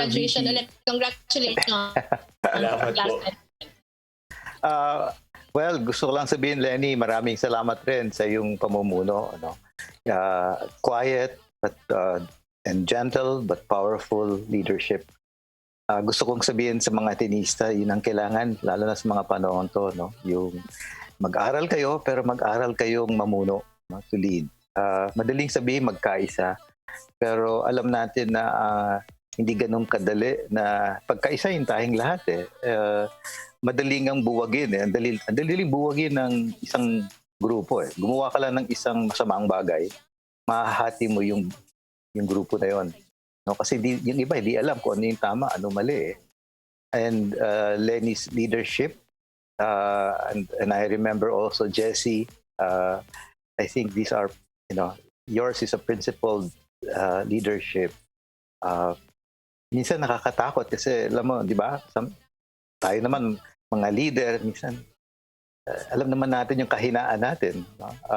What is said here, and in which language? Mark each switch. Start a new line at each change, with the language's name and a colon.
English: Happy graduation VP. ulit. Congratulations.
Filipino: Salamat po. Well, gusto ko lang sabihin, Leni, maraming salamat rin sa iyong pamumuno.
English: Quiet and gentle but powerful leadership.
Filipino: Gusto kong sabihin sa mga atenista, yun ang kailangan, lalo na sa mga panahon to, no? Yung mag-aral kayo, pero mag-aral kayong mamuno, no?
English: To lead.
Filipino: Madaling sabihin magkaisa, pero alam natin na hindi ganun kadali na pagkaisahin tayong lahat. Madaling ang buwagin. Ang daliling buwagin ng isang grupo. Gumawa ka lang ng isang masamang bagay, mahahati mo yung grupo na yon. No? Kasi yung iba hindi alam kung ano yung tama, ano mali.
English: And Leni's leadership, and I remember also Jessie, I think these are, yours is a principled leadership.
Filipino: Minsan nakakatakot kasi alam mo, di ba? Tayo naman mga leader, minsan alam naman natin yung kahinaan natin. No?